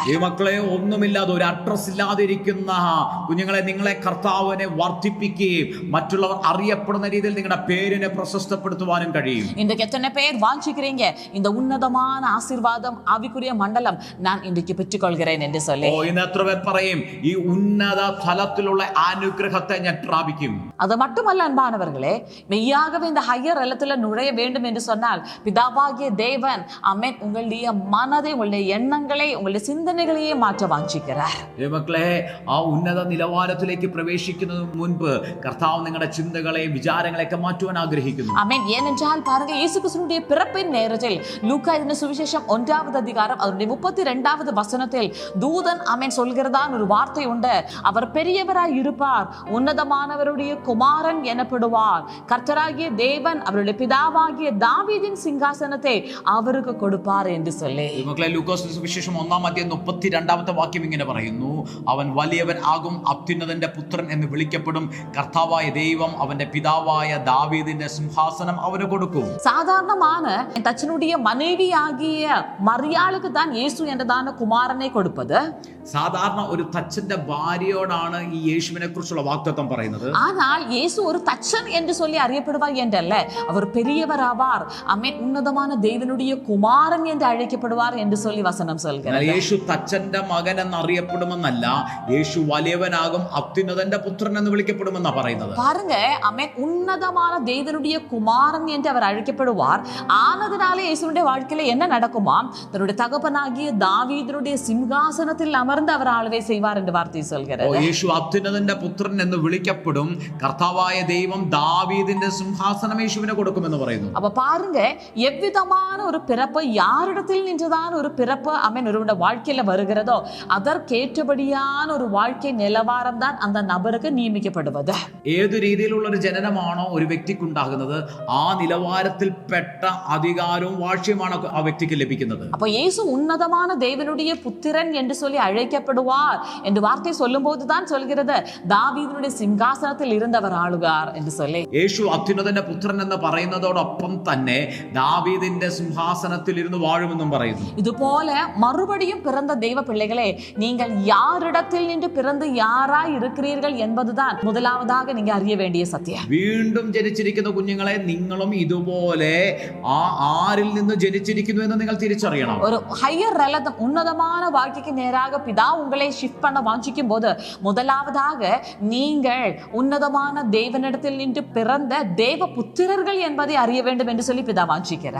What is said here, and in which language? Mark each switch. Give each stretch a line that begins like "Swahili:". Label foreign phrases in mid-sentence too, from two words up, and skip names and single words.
Malayalam: ഈ മക്കളെ, ഒന്നുമില്ലാതെ ഒരു അഡ്രസ് ഇല്ലാതെ ഇരിക്കുന്ന കുഞ്ഞുങ്ങളെ, നിങ്ങളെ കർത്താവിനെ വർദ്ധിപ്പിക്കുകയും മറ്റുള്ളവർ അറിയപ്പെടുന്ന രീതിയിൽ നിങ്ങളുടെ പേരിനെ പ്രശസ്തപ്പെടുത്തുവാനും കഴിയും.
Tamil: இன்றைக்கு எத்தனை பேர் வாஞ்சிக்கிறீங்க இந்த உன்னதமான ஆசீர்வாதம் ஆவிக்குரிய மண்டலம் நான் இன்றைக்கு பெற்றுக்கொள்கிறேன் என்று சொல்லி?
Malayalam: ഇന്ന് എത്ര പേർ പറയും, ഈ ഉന്നത തലത്തിലുള്ള അനുഗ്രഹത്തെ ഞാൻ പ്രാപിക്കും?
Tamil: அது மட்டுமல்ல அன்பானவர்களே, மெய்யாகவே இந்த
English: higher realm
Tamil: நுழைய வேண்டும் என்று சொன்னால் பிதாவாகிய தேவன் ஆமென் உங்களுடைய மனதை, உங்களுடைய எண்ணங்களை, உங்களுடைய சிந்தனைகளையே மாற்ற வாஞ்சிக்கிறார்.
Malayalam: മക്കളെ, ആ ഉന്നത നിലവാരത്തിലേക്ക് പ്രവേശിക്കുന്നതിന് മുൻപ് കർത്താവ് നിങ്ങളുടെ ചിന്തകളെയും വിചാരങ്ങളെയൊക്കെ മാറ്റുവാൻ ആഗ്രഹിക്കുന്നു.
Tamil: ஆமென். ஏனென்றால் பாருங்க, இயேசு கிறிஸ்துவினுடைய பிறப்பின் நேரத்தில் லூக்கா எழுதின சுவிசேஷம் 1வது அதிகாரம் அதனுடைய 32வது வசனத்தில் தூதன் ஆமென் சொல்கிறதான் ஒரு வார்த்தை உண்டு. அவர் பெரியவராய் இருப்பார், உன்னதமானவருடைய குமாரன் எனப்படுவார், கர்த்தராகிய தேவன் அவருடைய பிதாவாகிய தாவீதின் சிங்காசனத்தை அவருக்கு கொடுப்பார் என்று சொல்லி.
Malayalam: മക്കളെ, ലൂക്കോസ് സുവിശേഷം 1-ാം അധ്യായം 32ാമത്തെ വാക്യം ഇങ്ങനെ പറയുന്നു, അവൻ വലിയവൻ ആകും, അത്യുന്നതന്റെ പുത്രൻ എന്ന് വിളിക്കപ്പെടും, കർത്താവായ ദൈവം അവന്റെ പിതാവായ ദാവീദിന്റെ സിംഹാസനം അവന് കൊടുക്കും.
Tamil: சாதாரணமான தச்சனுடைய மனைவியாகிய மரியாளுக்கு தான் இயேசு என்றதான குமாரனை கொடுப்பது.
Malayalam: സാധാരണ ഒരു തച്ചന്റെ ഭാര്യയോടാണ് ഈ യേശുവിനെ കുറിച്ചുള്ള വാഗ്ദത്തം പറയുന്നത്.
Tamil: ஆனால் இயேசு ஒரு தச்சன் என்று சொல்லி அறியப்படுவார் என்றல்ல, அவர் பெரியவர் ஆவார். ஆமென். உன்னதமான தேவனுடைய குமாரன் என்று அழைக்கப்படுவார் என்று சொல்லி வசனம் சொல்கிறது.
Malayalam: യേശു തച്ചന്റെ മകൻ എന്നറിയപ്പെടുമെന്നല്ല, യേശു വലിയവനാകും, അത്യുന്നതന്റെ പുത്രൻ എന്ന് വിളിക്കപ്പെടുമെന്നാ പറയുന്നത്.
Tamil: பாருங்க, ஆமென். உன்னதமான தேவனுடைய குமாரன் என்று அவர் அழைக்கப்படுவார். ஆனதுனாலே இயேசுவினுடைய வாழ்க்கையில என்ன நடக்குமாம்? தன்னுடைய தகப்பனாகிய தாவீதினுடைய சிங்காசனத்தில் அமர்ந்து அவர் ஆளுகை செய்வார் என்று வார்த்தை சொல்கிறது.
Malayalam: യേശു അത്യുന്നതന്റെ പുത്രൻ എന്ന് വിളിക്കപ്പെടും. കർത്താവായ ദൈവം ദാവീദിന്റെ സിംഹാസനം യേശുവിനെ കൊടുക്കുമെന്ന് പറയുന്നു.
Tamil: அப்ப பாருங்க, எவ்விதமான ஒரு பிறப்பு, யாரிடத்தில் நின்றுதான் ஒரு பிறப்பு ஆமென் ஒருவருடைய வாழ்க்கையில வருகிறதோ அதற்கேற்றபடியான ஒரு வாழ்க்கை நிலவாரம் தான் அந்த நபருக்கு நியமிக்கப்படுவது.
Malayalam: ഏതു രീതിയിലുള്ള ഒരു ജനനമാണോ ഒരു വ്യക്തിക്കുണ്ടാകുന്നത്, ആ നിലവാരത്തിൽപ്പെട്ട അധികാരവും വാഴ്ചയുമാണ് ആ വ്യക്തിക്ക് ലഭിക്കുന്നത്.
Tamil: அப்ப இயேசு உன்னதமான தேவனுடைய புத்திரன் என்று சொல்லி அழைக்கப்படுவார் என்று வார்த்தை சொல்லும் போதுதான் சொல்கிறது தாவீதினுடைய சிங்காசனத்தில் இருந்தவர் ஆளுகார் என்று சொல்லி.
Malayalam: യേശു അത്യുന്നതന്റെ പുത്രൻ എന്ന് പറയുന്നതോടൊപ്പം തന്നെ ദാവീദിന്റെ സിംഹാസനത്തിൽ ഇരുന്ന് വാഴുമെന്നും പറയുന്നു.
Tamil: இதுபோல மறுபடியும் பிறந்த தெய்வ பிள்ளைகளே, நீங்கள் யாரிடத்தில் நின்று பிறந்து யாராய் இருக்கிறீர்கள் என்பதுதான் முதலாவதாக நீங்க அறிய வேண்டிய சத்தியம்.
Malayalam: വീണ്ടും ജനിച്ചിരിക്കുന്ന കുഞ്ഞുങ്ങളെ, നിങ്ങളും ഇതുപോലെ ആരിൽ നിന്ന് ജനിച്ചിരിക്കുന്നു എന്ന് നിങ്ങൾ തിരിച്ചറിയണം.
Tamil: ஒரு
English: higher realm,
Tamil: உன்னதமான வாழ்க்கைக்கு நேராக பிதா உங்களை ஷிஃப்ட் பண்ண வாஞ்சிக்கும் போது முதலாவதாக நீங்கள் உன்னதமான தேவனிடத்தில் நின்று பிறந்த தேவ புத்திரர்கள் என்பதை அறிய வேண்டும் என்று சொல்லி பிதா வாஞ்சிக்கிறார்.